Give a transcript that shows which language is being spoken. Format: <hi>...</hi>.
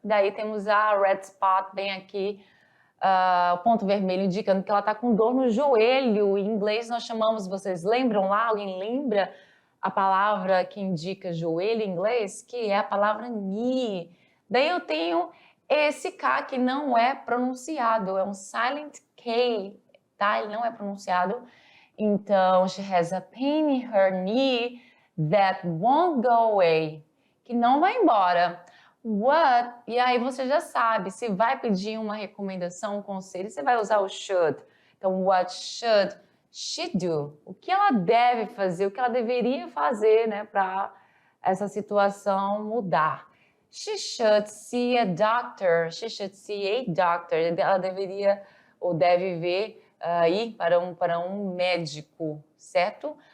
<pt>Daí temos a red spot bem aqui. O ponto vermelho indicando que ela está com dor no joelho. Em inglês nós chamamos, vocês lembram lá? Alguém lembra a palavra que indica joelho em inglês? Que é a palavra knee. Daí eu tenho esse K que não é pronunciado, é um silent K, tá? Ele não é pronunciado. Então,</pt> <en>she has a pain in her knee that won't go away.</en> <pt>Que não vai embora. What? E aí você já sabe, se vai pedir uma recomendação, um conselho, você vai usar o should. Então,</pt> <en>what should she do?</en> <pt>O que ela deve fazer, o que ela deveria fazer, né, para essa situação mudar.</pt> <en>She should see a doctor. She should see a doctor.</en> <pt>Ela deveria ou deve ir para um médico, certo?</pt>